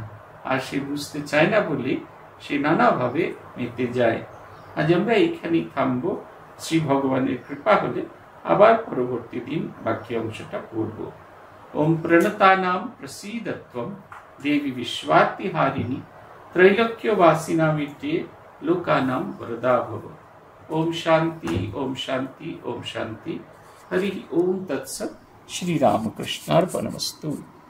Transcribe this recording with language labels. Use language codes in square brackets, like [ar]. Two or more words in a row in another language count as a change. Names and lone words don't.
[bn] আর সে বুঝতে চায় না বলে সে নানাভাবে মেতে যায়। আজ আমরা এইখানেই থামবো। শ্রী ভগবানের কৃপা হলে আবার পরবর্তী দিন বাকি অংশটা পড়ব। [sa] ওম প্রণতানাম প্রসীদত্বম দেবী বিশ্বাতিহারিণী त्रैलोक्यवासिनामित्ये लोकानां वरदा भव। ओम शांति ओम शांति ओम शांति। हरि ओम तत्सत्। श्री रामकृष्णार्पणमस्तु।